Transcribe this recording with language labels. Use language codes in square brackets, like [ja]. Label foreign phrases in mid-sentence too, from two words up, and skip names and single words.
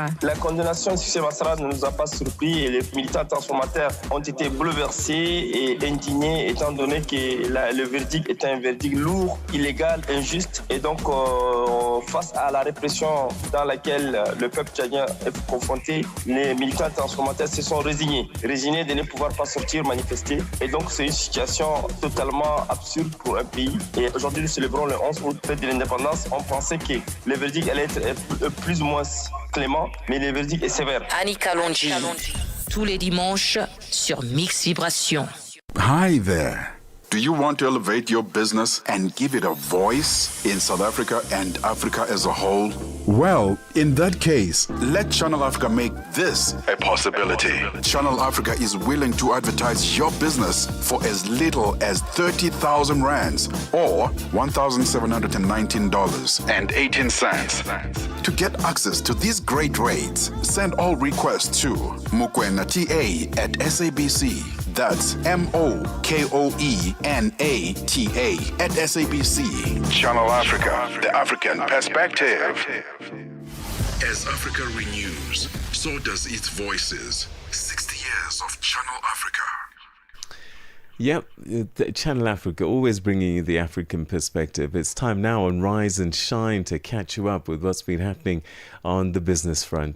[fr] La condamnation de Succès Masra ne nous a pas surpris et les militants transformateurs ont été bouleversés et indignés étant donné que le verdict est un verdict lourd, illégal, injuste et donc face à la répression dans laquelle le peuple tchadien est confronté, les militants transformateurs se sont résignés de ne pouvoir pas sortir manifester. Et donc, c'est une situation totalement absurde pour un pays. Et aujourd'hui, nous célébrons le 11 août, fête de l'indépendance. On pensait que le verdict allait être plus ou moins clément, mais le verdict est sévère. Annie Kalonji, tous les dimanches sur Mix Vibration. [en] Hi there. Do you want to elevate your business and give it a voice in South Africa and Africa as a whole? Well, in that case, let Channel Africa make this a possibility. Channel Africa is willing to advertise your business for as little as 30,000 rands or $1,719.18. To get access to these great rates, send all requests to mukwenata@sabc. That's MOKOENATA@SABC. Channel Africa, the African perspective. As Africa renews, so does its voices. 60 years of Channel Africa. Yep, Channel Africa, always bringing you the African perspective. It's time now on Rise and Shine to catch you up with what's been happening on the business front.